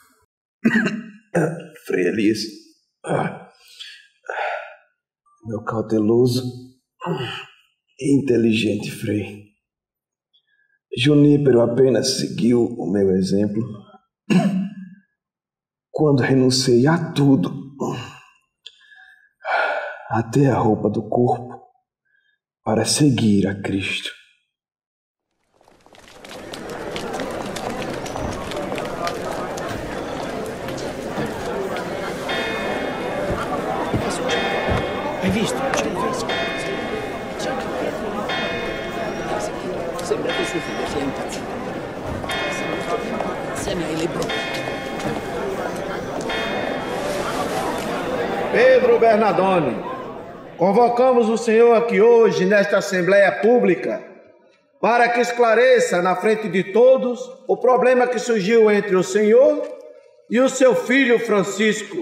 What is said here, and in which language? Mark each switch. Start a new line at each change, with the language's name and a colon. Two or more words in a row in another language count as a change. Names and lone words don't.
Portuguese: Frei Elias, meu cauteloso e inteligente Frei. Junípero apenas seguiu o meu exemplo quando renunciei a tudo, até a roupa do corpo, para seguir a Cristo.
Italian: Hai visto? Sembra che suo figlio sia impazzito. Insieme ai leprosi.
Portuguese: Pedro Bernardone, convocamos o senhor aqui hoje nesta Assembleia Pública para que esclareça na frente de todos o problema que surgiu entre o senhor e o seu filho Francisco.